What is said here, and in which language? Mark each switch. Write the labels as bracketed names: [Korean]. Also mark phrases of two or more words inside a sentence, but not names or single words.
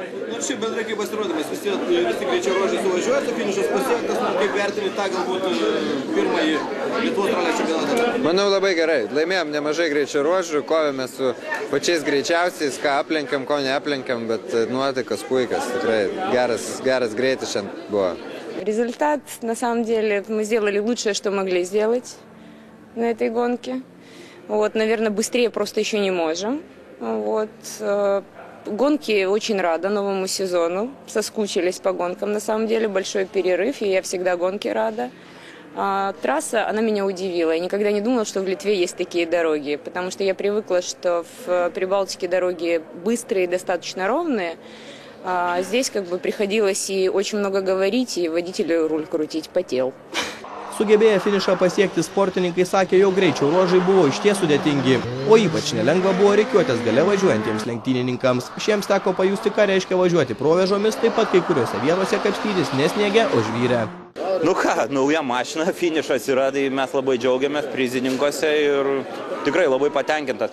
[Lithuanian] Šiaip bendrai kaip pasirodymas, visi greičio ruožai suvažiuoja, finišas pasiektas, kaip vertini tą galbūt pirmąjį Lietuvos ralio čempionatą? Manau, labai gerai. Laimėjom nemažai greičio ruožų, kovėme su pačiais greičiausiais, ką aplenkiam, ko neaplenkiam, bet nuotaikas puikas, tikrai geras greitis šiandien buvo. [Russian] Результат, на самом деле, мы сделали лучшее, что могли сделать на этой гонке. Вот, наверное, быстрее просто еще не можем. Вот. Гонки очень рада новому сезону. Соскучились по гонкам. На самом деле большой перерыв, и я всегда гонке рада. Трасса, она меня удивила. Я никогда не думала, что в Литве есть такие дороги, потому что я привыкла, что в Прибалтике дороги быстрые и достаточно ровные. Здесь как бы приходилось и очень много говорить, и водителю руль крутить потел. [Lithuanian] Sugebėję finišą pasiekti sportininkai sakė, jog greičio ruožai buvo išties sudėtingi, o ypač nelengva buvo rikiuotės gale važiuojantiems lenktynininkams. Šiems teko pajusti, ką reiškia važiuoti provėžomis, taip pat kai kuriuose vietose kapstytis nesniegė, o žvyrė. Nu ką, nauja mašina, finišas yra, tai mes labai džiaugiamės prizininkose ir tikrai labai patenkintas.